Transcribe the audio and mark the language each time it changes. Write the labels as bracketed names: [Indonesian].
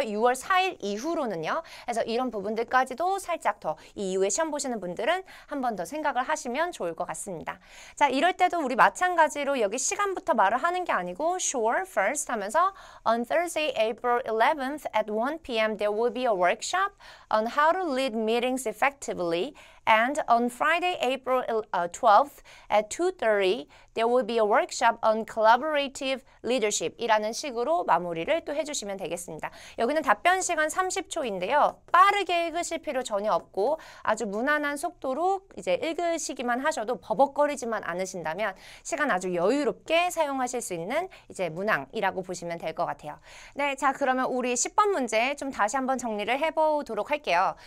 [Korean] 6월 4일 이후로는요. 그래서 이런 부분들까지도 살짝 더 이 이후에 시험 보시는 분들은 한 번 더 생각을 하시면 좋을 것 같습니다. 자, 이럴 때도 우리 마찬가지로 여기 시간부터 말을 하는 게 아니고 [English] sure, first [Korean] 하면서 [English] on Thursday, April 11th at 1 p.m. there will be a workshop on how to lead meetings effectively. And on Friday, April 12th at 2:30, there will be a workshop on collaborative leadership [Korean] 이라는 식으로 마무리를 또 해주시면 되겠습니다. 여기는 답변 시간 30초인데요. 빠르게 읽으실 필요 전혀 없고 아주 무난한 속도로 이제 읽으시기만 하셔도 버벅거리지만 않으신다면 시간 아주 여유롭게 사용하실 수 있는 이제 문항이라고 보시면 될 것 같아요. 네, 자, 그러면 우리 10번 문제 좀 다시 한번 정리를 해보도록 할게요.